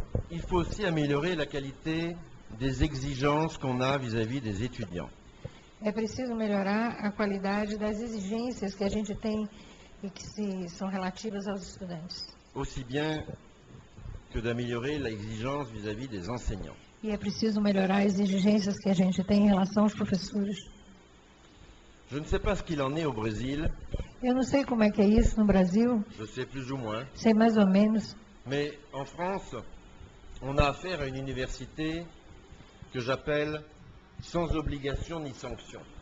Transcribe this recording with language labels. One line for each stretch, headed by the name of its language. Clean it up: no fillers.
French: Il faut aussi améliorer la qualité des exigences qu'on a vis-à-vis des étudiants.
Portuguese: É preciso melhorar a qualidade das exigências que a gente tem e que são relativas aos estudantes.
French: Aussi bien que d'améliorer l'exigence vis-à-vis des enseignants.
Portuguese: E é preciso melhorar as exigências que a gente tem em relação aos professores.
French: Je ne sais pas ce qu'il en est au Brésil,
Portuguese: Eu não sei como é que é isso no Brasil,
French: je sais plus ou moins,
Portuguese: sei mais ou menos,
French: mais en France, on a affaire à une université que j'appelle sans obligation ni sanction.